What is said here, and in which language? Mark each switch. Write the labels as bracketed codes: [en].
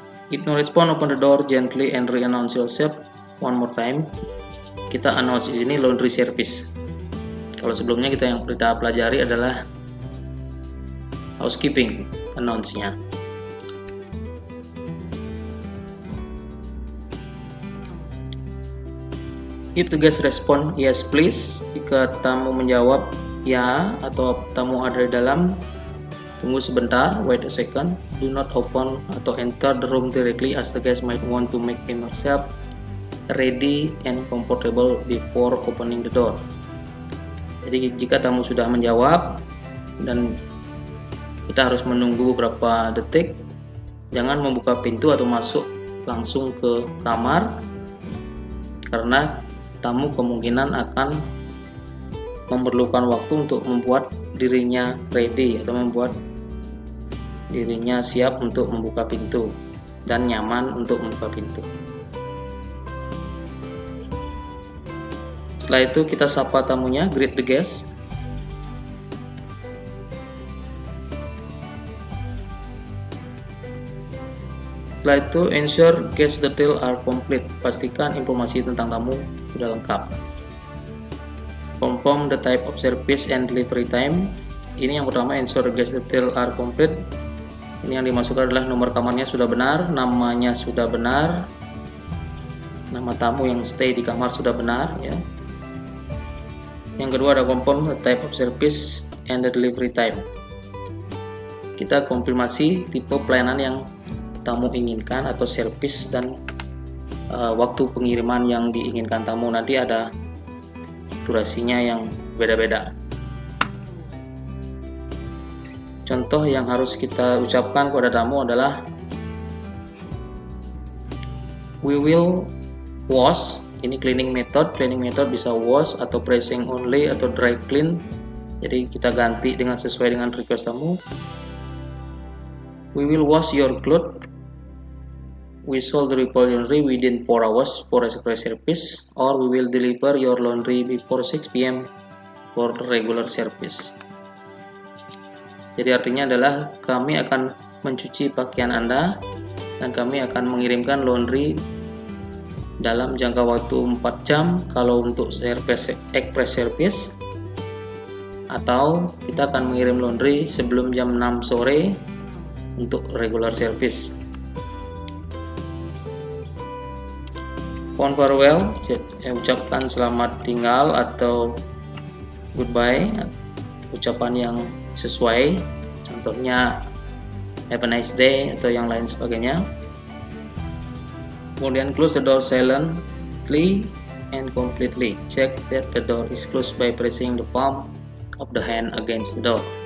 [en] If no response, open the door gently and re-announce yourself one more time. [id] Kita announce di sini laundry service. Kalau sebelumnya yang kita pelajari adalah housekeeping announce-nya. [en] If the guest respond yes please, [id] jika tamu menjawab ya atau tamu ada di dalam, tunggu sebentar, [en] wait a second. Do not open atau enter the room directly as the guest might want to make himself ready and comfortable before opening the door. [id] Jadi jika tamu sudah menjawab dan kita harus menunggu beberapa detik, jangan membuka pintu atau masuk langsung ke kamar, karena tamu kemungkinan akan memerlukan waktu untuk membuat dirinya ready atau membuat dirinya siap untuk membuka pintu dan nyaman untuk membuka pintu. Setelah itu kita sapa tamunya, [en] greet the guest. [id] Setelah itu [en] ensure guest detail are complete, [id] pastikan informasi tentang tamu sudah lengkap. [en] Confirm the type of service and delivery time. [id] Ini yang pertama, [en] ensure guest detail are complete. [id] Ini yang dimasukkan adalah nomor kamarnya sudah benar, namanya sudah benar, nama tamu yang stay di kamar sudah benar ya. Yang kedua ada [en] confirm the type of service and the delivery time. [id] Kita konfirmasi tipe pelayanan yang tamu inginkan atau service dan waktu pengiriman yang diinginkan tamu. Nanti ada durasinya yang beda-beda. Contoh yang harus kita ucapkan kepada tamu adalah [en] we will wash. [id] Ini cleaning method bisa wash atau pressing only atau dry clean. Jadi kita ganti dengan sesuai dengan request tamu. [en] We will wash your clothes. We shall deliver laundry within 4 hours for express service, or we will deliver your laundry before 6 PM for regular service. [id] Jadi artinya adalah kami akan mencuci pakaian Anda dan kami akan mengirimkan laundry dalam jangka waktu 4 jam kalau untuk service express service, atau kita akan mengirim laundry sebelum jam 6 sore untuk regular service. [en] Upon farewell, [id] ucapkan selamat tinggal atau goodbye, ucapan yang sesuai, contohnya [en] have a nice day [id] atau yang lain sebagainya. [en] Kemudian close the door silently and completely. Check that the door is closed by pressing the palm of the hand against the door.